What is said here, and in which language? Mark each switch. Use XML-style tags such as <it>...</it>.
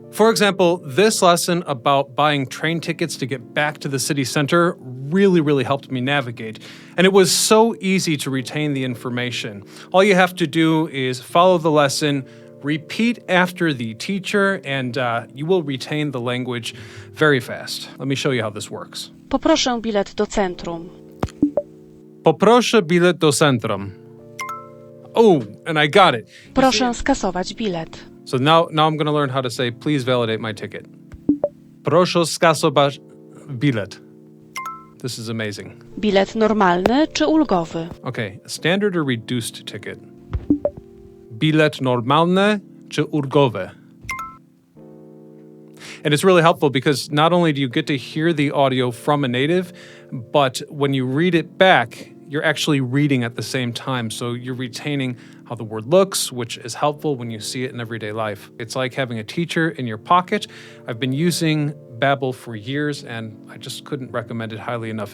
<en>For example, this lesson about buying train tickets to get back to the city center really helped me navigate, and it was so easy to retain the information. All you have to do is follow the lesson, repeat after the teacher, and you will retain the language very fast. Let me show you how this works.</en> <pl>Poproszę bilet do centrum. Poproszę bilet do centrum.</pl> <en>Oh, and I got it.</en> <pl>Proszę skasować bilet.</pl> <en>So now I'm going to learn how to say, please validate my ticket.</en> <pl>Proszę skasować bilet.</pl> <en>This is amazing.</en> <pl>Bilet normalny czy ulgowy?</pl> <en>Okay, standard or reduced ticket?</en> <pl>Bilet normalny czy ulgowy?</pl> <en>And it's really helpful because not only do you get to hear the audio from a native, but when you read it back, you're actually reading at the same time. So you're retaining how the word looks, which is helpful when you see it in everyday life. It's like having a teacher in your pocket. I've been using Babbel for years, and I just couldn't recommend it highly enough.</en>